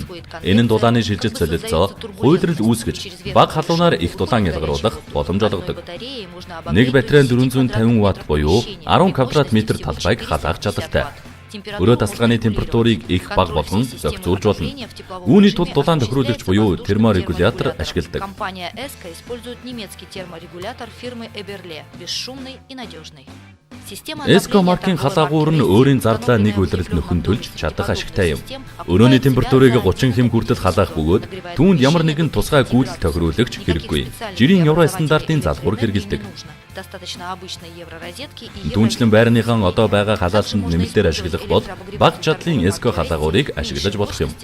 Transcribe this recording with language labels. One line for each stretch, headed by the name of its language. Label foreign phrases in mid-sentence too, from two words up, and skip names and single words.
Mongolian: Энэ нь дулааны шилжилт солилцоо хуйдрал үүсгэж баг халуунаар их дулаан ялгаруулах боломж олгодог. Нэг батарей 450 Вт буюу 10 квадрат метр талбайг халаах чадaltaй. Өрөө тасалгааны температурыг их бага болгон зохицуулж болно. Үүний тулд дулаан тохируулагч буюу терморегулятор ашигладаг.
Russian: Компания ESCO использует немецкий терморегулятор фирмы Eberle, бесшумный и надежный.
Mongolian: ESCO маркийн халаагуур нь өөрийн зардлаа нэг улиралд нөхөн төлж чадах ашигтай юм. Өрөөний температурыг 30 хэм хүртэл халаах бөгөөд түүнд ямар нэгэн тусгай гүйдэл тохируулагч хэрэггүй. Жирийн евро стандартын залгуур хэрэгэлдэг. Түүнчлэн байрныхан одоо байгаа халаалсанд нэмэлтээр ашиглах бол бага чадлын ESCO халаагуурыг ашиглаж болох юм.